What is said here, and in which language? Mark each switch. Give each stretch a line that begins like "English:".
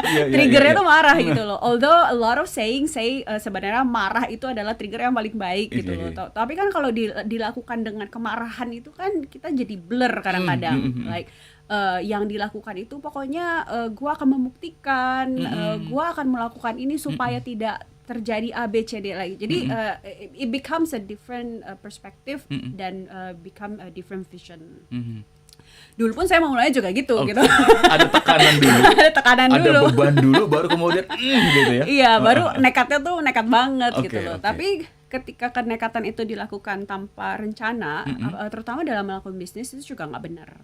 Indonesian: Triggernya tuh marah gitu loh.
English: Although a lot of say
Indonesian: sebenarnya marah itu adalah trigger yang paling baik gitu loh. Tapi kan kalau dilakukan dengan kemarahan itu kan kita jadi blur kadang-kadang. Like yang dilakukan itu pokoknya gua akan membuktikan, gua akan melakukan ini supaya tidak terjadi A, B, C, D lagi.
English: Jadi it becomes a different perspective dan become a different vision.
Indonesian: Dulu pun saya memulainya juga gitu. Ada tekanan dulu. Ada tekanan ada dulu. beban dulu, baru kemudian gitu ya. Iya, baru nekatnya tuh nekat banget gitu loh. Oke. Tapi ketika kenekatan itu dilakukan tanpa rencana, terutama dalam melakukan bisnis itu juga nggak benar.